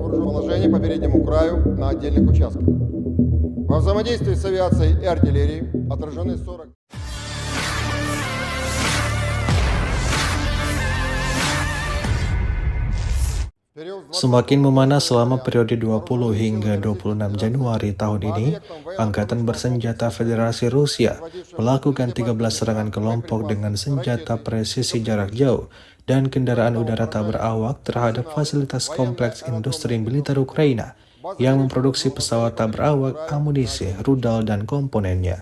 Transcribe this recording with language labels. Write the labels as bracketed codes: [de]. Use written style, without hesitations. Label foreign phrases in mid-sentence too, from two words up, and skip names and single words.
[ru] расположение по переднему краю на отдельных участках. Во взаимодействии с авиацией и артиллерией отражены 40... [id] Semakin memanas selama periode 20 hingga 26 Januari tahun ini, Angkatan Bersenjata Federasi Rusia melakukan 13 serangan kelompok dengan senjata presisi jarak jauh dan kendaraan udara tak berawak terhadap fasilitas kompleks industri militer Ukraina yang memproduksi pesawat tak berawak, amunisi, rudal, dan komponennya.